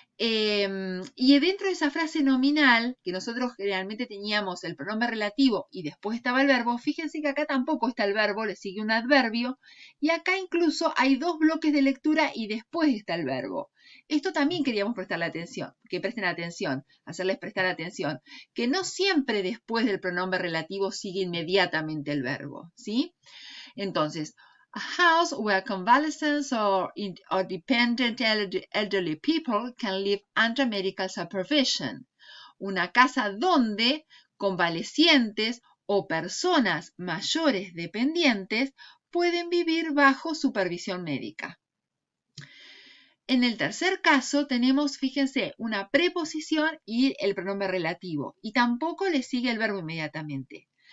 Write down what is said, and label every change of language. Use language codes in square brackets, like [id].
[es] Y dentro de esa frase nominal, que nosotros generalmente teníamos el pronombre relativo y después estaba el verbo, fíjense que acá tampoco está el verbo, le sigue un adverbio, y acá incluso hay dos bloques de lectura y después está el verbo. Esto también queríamos prestarle atención, que presten atención, hacerles prestar atención, que no siempre después del pronombre relativo sigue inmediatamente el verbo, ¿sí? [en] Entonces, a house where convalescents or dependent elderly people can live under medical supervision. [es] Una casa donde convalecientes o personas mayores dependientes pueden vivir bajo supervisión médica. En el tercer caso tenemos, fíjense, una preposición y el pronombre relativo, y tampoco le sigue el verbo inmediatamente.